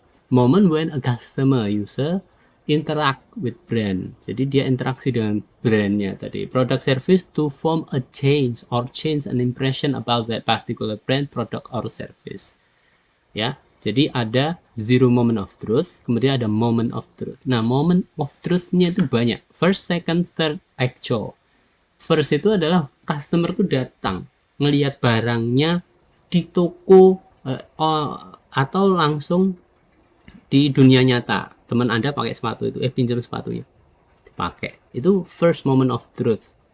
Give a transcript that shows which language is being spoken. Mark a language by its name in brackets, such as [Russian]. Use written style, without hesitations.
[English] Moment when a customer user interact with brand. [Indonesian] Jadi dia interaksi dengan brandnya tadi. [English] Product service to form a change or change an impression about that particular brand, product or service. [Indonesian] Ya, jadi ada zero moment of truth, kemudian ada moment of truth. Nah, moment of truth-nya itu banyak. [English] First, second, third, actual. [Indonesian] First itu adalah customer tuh datang, ngelihat barangnya di toko atau langsung di dunia nyata. Teman Anda pakai sepatu itu, pinjam sepatunya, dipakai. Itu first moment of truth.